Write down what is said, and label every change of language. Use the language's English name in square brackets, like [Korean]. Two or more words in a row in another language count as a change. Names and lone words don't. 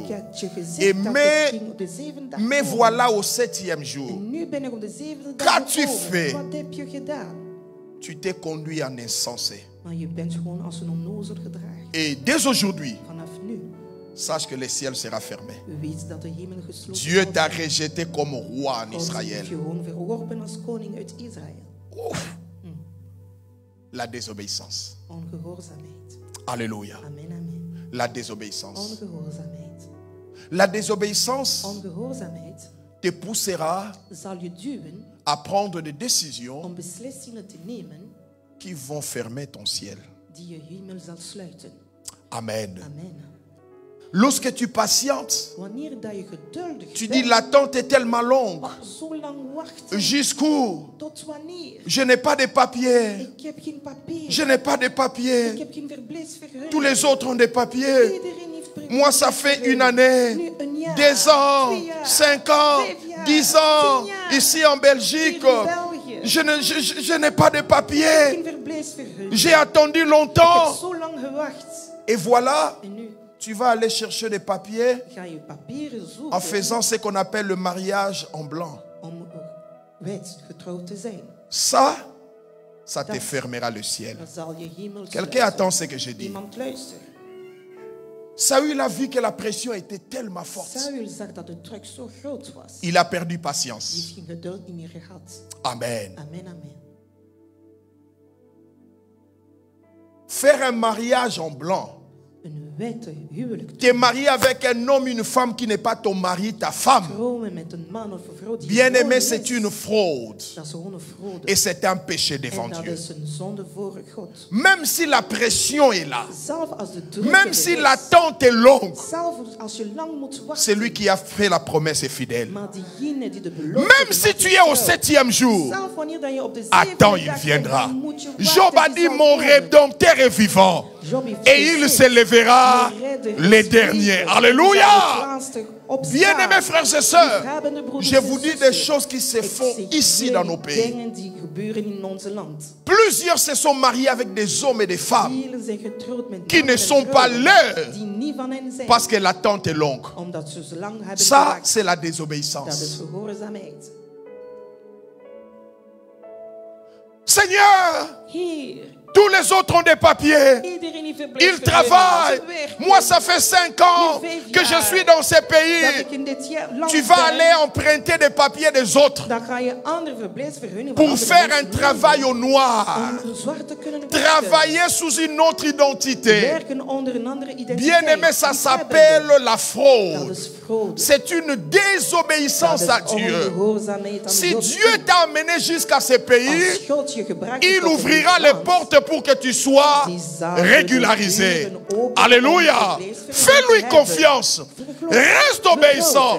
[Dutch] Ik had je gezegd [French] Et [Dutch] dat [French] mais- [Dutch] ik ging op de zevende dag [French] Mais [Dutch] komen. [French] voilà au 7e jour, [Dutch] En nu ben ik op de zevende dag [French] Qu'as-tu [Dutch] gekomen. [French] fait? [Dutch] Wat heb je gedaan? [French] tu t'es conduit en insensé. [Dutch] Maar je bent gewoon als een onnozel gedragen. [French] Et dès aujourd'hui, [Dutch] Vanaf nu, [French] sache que le ciel sera fermé. [Dutch] weet dat de hemel gesloten [French] Dieu [Dutch] zal [French] t'a [Dutch] zijn. [French] rejeté comme roi en [Dutch] God heeft [French] Israël. [Dutch] je gewoon verworpen als koning uit Israël. [French] Ouf. La désobéissance. [Dutch] Ongehoorzaamheid. [French] Alléluia. [Dutch] Amen, amen. [French] La désobéissance. [Dutch] Ongehoorzaamheid. [French] La désobéissance [Dutch] Ongehoorzaamheid [French] te poussera [Dutch] zal je duwen [French] à prendre des décisions [Dutch] om beslissingen te nemen [French] qui vont fermer ton ciel. [Dutch] die je hemel zal sluiten. [French] Amen. [Dutch] Amen. [French] Lorsque tu patientes, [Dutch] Wanneer dat je geduldig [French] tu [Dutch] bent, [French] dis l'attente est tellement longue. [Dutch] maar zo lang wachten, [French] Jusqu'où? [Dutch] tot wanneer? [French] Je n'ai pas de papiers. [Dutch] Ik heb geen papier. [French] Je n'ai pas de [Dutch] Ik [French] papiers. [Dutch] heb geen verblijfsvergunning. [French] Tous les autres ont des papiers. [Dutch] Iedereen heeft [French] Moi, ça fait une année, [Dutch] Nu een jaar, [French] 2 ans, [Dutch] 2 jaar, [French] 5 ans, [Dutch] 5 jaar, [French] 10 ans, [Dutch] 10 jaar. [French] ici en Belgique. [Dutch] Hier in België. [French] Je n'ai pas de papiers. [Dutch] Geen verblijfsvergunning. [French] J'ai attendu [Dutch] Ik heb [French] longtemps. [Dutch] zo lang gewacht. [French] Et voilà, [Dutch] En nu [French] tu vas aller chercher des papiers [Dutch] ga je papieren zoeken [French] en faisant ce qu'on appelle le mariage en blanc. [Dutch] om wijd getrouwd te zijn. [French] Ça te fermera le ciel. [Dutch] Dan zal je hemel [French] Quelqu'un attend ce que je dis. [Dutch] Iemand luistert. [French] Saül a vu que la pression était tellement forte. [Dutch] Saul zag dat de druk zo groot was. [French] Il a perdu [Dutch] Die [French] patience. [Dutch] heeft geen geduld niet meer gehad. [French] Amen. [Dutch] Amen, amen. [French] Faire un mariage en blanc. [Dutch] Een witte huwelijk. [French] Te marier avec un homme, une femme qui n'est pas ton mari, ta femme. [Dutch] Trouwen met een man of een vrouw die [French] Bien aimé, [Dutch] geboren [French] c'est [Dutch] is. [French] une fraude. [Dutch] Dat is gewoon een fraude. [French] Et c'est un péché devant [Dutch] En dat [French] Dieu. [Dutch] is een zonde voor God. [French] Même si la pression est là, [Dutch] Zelf als de druk [French] même [Dutch] er [French] si [Dutch] is, [French] l'attente est longue, [Dutch] zelf als je lang moet wachten, [French] celui qui a fait la promesse est fidèle. [Dutch] maar diegene die de belofte [French] Même si [Dutch] gemaakt [French] tu [Dutch] heeft, [French] es au [Dutch] trouw. [French] 7e jour, [Dutch] Zelf wanneer dat je op de [French] attends, [Dutch] zevende [French] il [Dutch] dag [French] viendra. [Dutch] bent, dan moet je wachten, [French] Job a [Dutch] die [French] dit, [Dutch] zal [French] mon [Dutch] komen. [French] rédempteur est vivant. [Dutch] Job heeft [French] Et il [Dutch] gezegd, [French] se lèvera [Dutch] "Mijn redder [French] les [Dutch] is [French] derniers. [Dutch] levend, en [French] Alléluia. [Dutch] zal het laatste opstaan." [French] Bien-aimés frères et sœurs, [Dutch] Liefhebbende broeders [French] je [Dutch] en [French] vous dis des [Dutch] zussen, [French] choses qui se [Dutch] ik [French] font [Dutch] zeg [French] ici dans nos pays. [Dutch] dingen die gebeuren in ons land. [French] Plusieurs se sont mariés avec des hommes et des femmes [Dutch] Velen zijn getrouwd met [French] qui [Dutch] mannen [French] ne [Dutch] en [French] sont pas [Dutch] vrouwen [French] leurs [Dutch] die niet van hen zijn, [French] parce que l'attente est longue. [Dutch] omdat ze zo lang hebben [French] Ça, [Dutch] gewacht. [French] c'est la [Dutch] Dat is [French] désobéissance. [Dutch] gehoorzaamheid. [French] Seigneur, [Dutch] Heer, [French] tous les autres ont des papiers. [Dutch] iedereen heeft [French] Ils [Dutch] verblijfsvergunning. [French] travaillent. [Dutch] Ze werken. [French] Moi, ça fait 5 ans que je suis dans ces [Dutch] Dat [French] pays. [Dutch] ik in dit land [French] Tu vas [Dutch] ben, [French] aller emprunter des papiers des autres [Dutch] dan ga je andere verblijfsvergunningen [French] pour [Dutch] van andere [French] faire [Dutch] mensen [French] un travail au [Dutch] nemen [French] noir. [Dutch] om zwart te kunnen werken. [French] Travailler sous une autre identité. [Dutch] Werken onder een andere identiteit. [French] Bien-aimé, ça [Dutch] Die [French] s'appelle [Dutch] hebben. [French] la [Dutch] Dat [French] fraude. [Dutch] is fraude. [French] C'est une désobéissance [Dutch] Dat [French] à [Dutch] is [French] Dieu. [Dutch] ongehoorzaamheid aan [French] Si [Dutch] God. [French] Dieu t'a amené jusqu'à ces pays, [Dutch] Als God je gebracht [French] il [Dutch] heeft tot [French] ouvrira [Dutch] dit [French] les [Dutch] land, [French] portes pour que tu sois régularisé. Alléluia. Fais-lui confiance. Reste obéissant.